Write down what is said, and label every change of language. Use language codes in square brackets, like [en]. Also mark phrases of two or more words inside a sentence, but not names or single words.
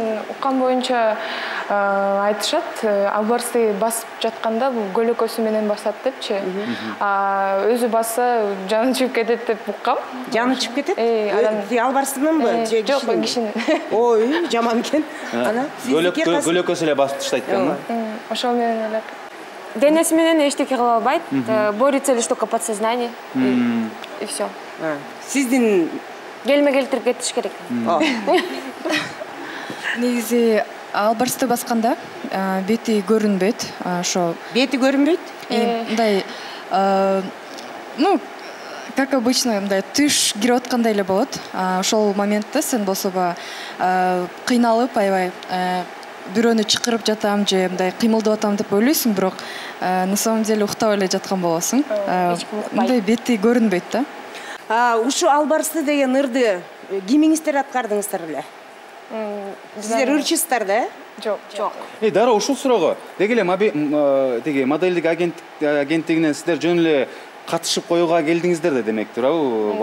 [ky] Мен уккан боюнча айтышат, албарсты басып жатканда бул көлөкөсү менен басат депчи. Өзү басса жаны чыгып кетет деп уккам. Жаны чыгып кетет? Албарстынынбы? Жок, кишинин. Ой, жаман экен. Анан көлөкөсү эле басып таштайт экен. Ошол менен эле. Денеси менен эчтеке кыла албайт. [ru] Борется лишь только подсознание. И все. [ky] Сиздин келме келтирип кетиш керек. Негизи албарсты басканда бети көрүнбөйт. Ошо бети көрүнбөйт? Мындай [ru] как обычно, [ky] мындай түш кирип аткандай эле болот. Ошол моментте сен болсо кыйналып, аябай бирөөнү чакырып жатам же мындай кыймылдап атам деп ойлойсуң, бирок [ru] на самом деле [ky] уктап эле жаткан болосуң. Мындай бети көрүнбөйт да. Ушу албарсты деген ырды кимиңиздер аткардыңыздар эле? Сиздер ырчысыздар да? Жок. Дароо ушул суроого деги эле тиги моделдик агенттигинен сиздер жөн эле катышып коюуга келдиңиздер да демек туурабы?